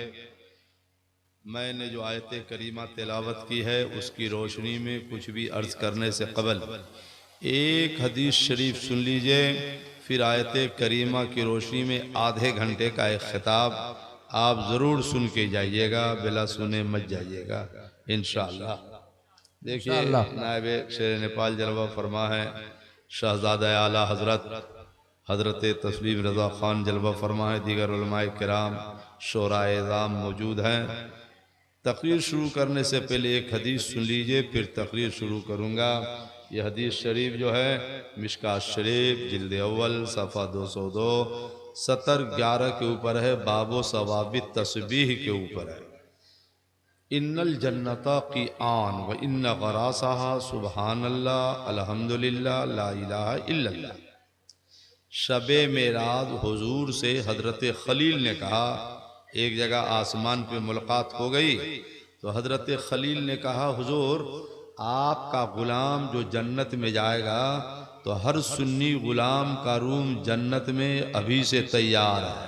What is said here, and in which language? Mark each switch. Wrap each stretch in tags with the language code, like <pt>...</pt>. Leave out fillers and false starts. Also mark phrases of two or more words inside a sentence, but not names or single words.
<hi>मैंने जो आयत करीमा तिलावत की है उसकी रोशनी में कुछ भी अर्ज़ करने से कबल एक हदीस शरीफ सुन लीजिए, फिर आयत करीमा की रोशनी में आधे घंटे का एक खिताब आप ज़रूर सुन के जाइएगा, बिला सुने मत जाइएगा इंशाअल्लाह। देखिए नायब शेर नेपाल जलवा फरमा है, शहज़ादा आला हज़रत तस्लीम रज़ा ख़ान जलवा फरमा है, दीगर उलमाए किराम शोराए-ए-ज़ाम मौजूद हैं। तकरीर शुरू करने से पहले एक हदीस सुन लीजिए, फिर तकरीर शुरू करूँगा। यह हदीस शरीफ जो है मिशकात शरीफ जिल्द अव्वल सफ़ा 202 सतर 11 के ऊपर है, बाबो सवाबित तस्बीह के ऊपर है।</hi> <ar>إن الجنة قيعان وإن غراسها سبحان الله الحمد لله لا إله إلا الله.</ar> <hi>शबे मेराज हुजूर से हजरत खलील ने कहा, एक जगह आसमान पे मुलाकात हो गई तो हजरत खलील ने कहा, हुजूर आपका गुलाम जो जन्नत में जाएगा तो हर सुन्नी गुलाम का रूम जन्नत में अभी से तैयार है।</hi>